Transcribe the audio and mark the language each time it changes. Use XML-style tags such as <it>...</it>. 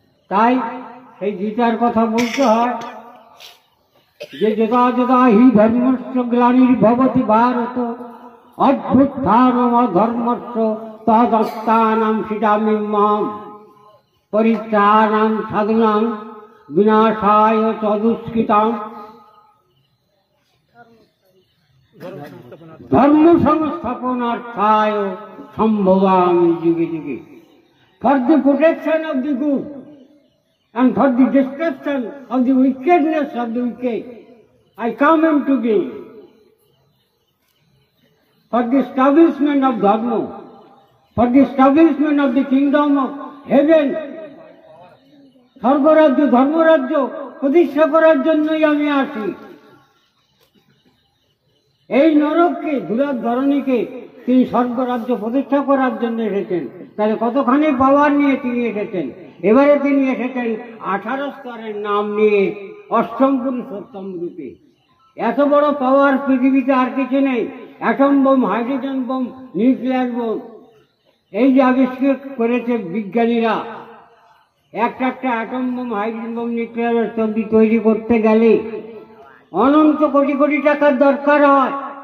<bn>তাই সেই গীতার কথা বলতে হয় যে</bn> <sa>যদা যদা হি ধর্মস্য গ্লানির্ভবতি ভারত অভ্যুত্থানম অধর্মস্য তদস্থানাং সৃজাম্যহম পরিত্রাণাং সাধুনাং বিনাশায় চ দুষ্কৃতাং ধর্ম সংস্থাপনার্থায় সম্ভবামি যুগে যুগে।</sa> <en>For the protection of the good and for the destruction of the wickedness of the wicked, I come into being. For the establishment of Dharma, for the establishment of the kingdom of heaven,</en> <bn>স্বর্গরাজ্য ধর্মরাজ্য প্রতিষ্ঠা করার জন্যই আমি আসি। এই নরককে, ধুলার ধরণীকে তিনি স্বর্গরাজ্য প্রতিষ্ঠা করার জন্য এসেছেন। তাহলে কতখানি পাওয়ার নিয়ে তিনি এসেছেন। এবারে তিনি এসেছেন 18 স্তরের নাম নিয়ে, অষ্টম পুরুষোত্তম রূপে। এত বড় পাওয়ার পৃথিবীতে আর কিছু নেই। Atom bomb, hydrogen bomb, nuclear bomb, এই যে আবিষ্কার করেছে বিজ্ঞানীরা, একটা atom bomb, hydrogen bomb, nuclear তৈরি করতে গেলে অনন্ত কোটি কোটি টাকার দরকার হয়।</bn>